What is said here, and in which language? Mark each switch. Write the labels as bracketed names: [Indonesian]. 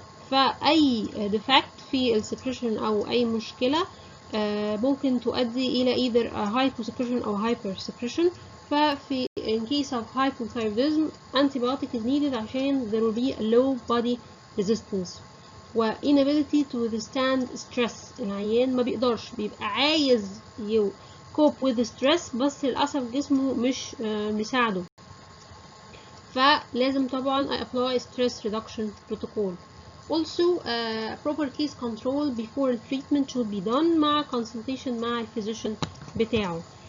[Arabic] فأي defect في السكريشن أو أي مشكلة ممكن تؤدي إلى [English] either hyposecretion [Arabic] أو hypersecretion. [English] ففي in case of hypothyroidism antibiotic is needed [Arabic] عشان [English] there will be a low body resistance و inability to withstand stress. [Arabic] العيان ما بيقدرش بيبقى عايز [English] cope with stress [Arabic] بس للأسف جسمه مش مساعده فلازم طبعا [English] apply stress reduction protocol. Also proper case control before treatment should be done مع consultation [Arabic] مع الفيزيشن بتاعه.